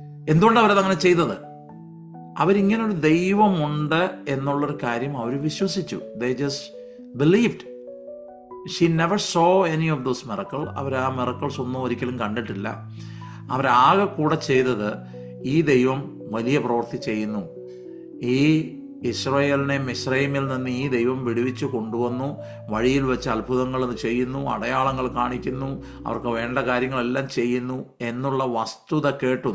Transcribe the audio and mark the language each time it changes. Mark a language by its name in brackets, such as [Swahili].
[Malayalam] എന്തുകൊണ്ടാണ് അവരതങ്ങനെ ചെയ്തത്? അവരിങ്ങനൊരു ദൈവമുണ്ട് എന്നുള്ളൊരു കാര്യം അവർ വിശ്വസിച്ചു. [English] They just believed. She never saw any of those miracles. [Malayalam] അവർ ആ മിറക്കിൾസ് ഒന്നും ഒരിക്കലും കണ്ടിട്ടില്ല. അവരാകെ കൂടെ ചെയ്തത്, ഈ ദൈവം വലിയ പ്രവൃത്തി ചെയ്യുന്നു, ഈ ഇസ്രായേലിനെ മിസ്രൈമിൽ നിന്ന് ഈ ദൈവം വിടുവിച്ച് കൊണ്ടുവന്നു, വഴിയിൽ വെച്ച് അത്ഭുതങ്ങൾ ചെയ്യുന്നു, അടയാളങ്ങൾ കാണിക്കുന്നു, അവർക്ക് വേണ്ട കാര്യങ്ങളെല്ലാം ചെയ്യുന്നു എന്നുള്ള വസ്തുത കേട്ടു.